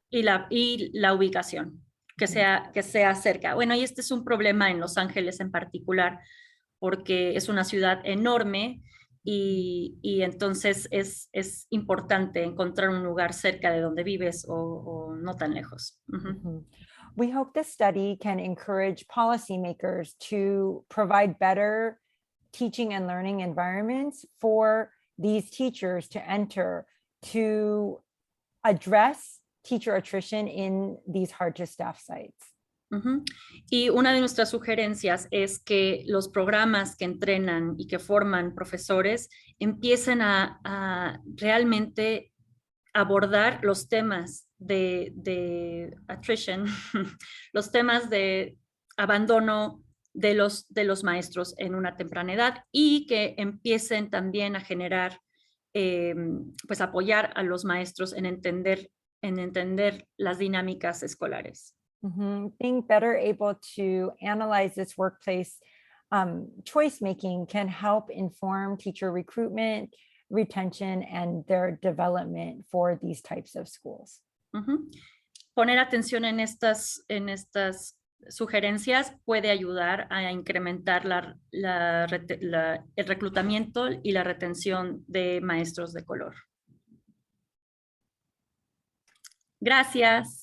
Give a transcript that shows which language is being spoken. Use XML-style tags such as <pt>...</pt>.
<es>y la ubicación, que sea cerca. Bueno, y este es un problema en Los Ángeles en particular, porque es una ciudad enorme y entonces es importante encontrar un lugar cerca de donde vives o no tan lejos. Uh-huh.</es> <en>We hope this study can encourage policymakers to provide better teaching and learning environments for these teachers to enter to address teacher attrition in these hard to staff sites. Uh-huh.</en> <es>Y una de nuestras sugerencias es que los programas que entrenan y que forman profesores empiecen a realmente abordar los temas de attrition, los temas de abandono de los maestros en una temprana edad y que empiecen también a generar, pues apoyar a los maestros en entender las dinámicas escolares. Mm-hmm.</es> <en>Being better able to analyze this workplace choice making can help inform teacher recruitment, retention, and their development for these types of schools. Uh-huh.</en> <es>Poner atención en estas sugerencias puede ayudar a incrementar el reclutamiento y la retención de maestros de color. Gracias.</es>